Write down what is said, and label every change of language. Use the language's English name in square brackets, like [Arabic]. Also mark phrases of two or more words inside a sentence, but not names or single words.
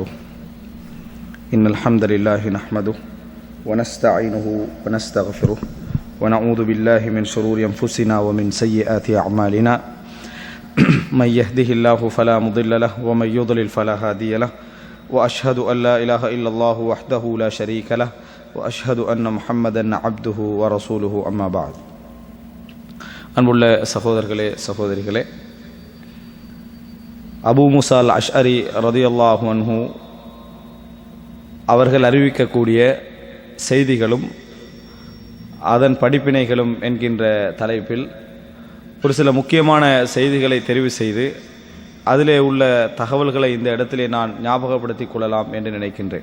[Arabic] إن الحمد لله نحمده ونستعينه ونستغفره ونعوذ بالله من شرور أنفسنا ومن سيئات أعمالنا من يهده الله فلا مضل له ومن يضلل فلا هادي له وأشهد أن لا إله إلا الله وحده لا شريك له وأشهد أن محمدا عبده ورسوله أما بعد. [Tamil] அன்புள்ள சகோதரர்களே சகோதரிகளே, அபூ மூஸா அல் அஷ்அரி [Arabic] رضي الله عنه [Tamil] அவர்கள் அறிவிக்கக்கூடிய செய்திகளும் அதன் படிப்பினைகளும் என்கின்ற தலைப்பில் ஒரு சில முக்கியமான செய்திகளை தெரிவு செய்து அதிலே உள்ள தகவல்களை இந்த இடத்திலே நான் ஞாபகப்படுத்திக் கொள்ளலாம் என்று நினைக்கின்றேன்.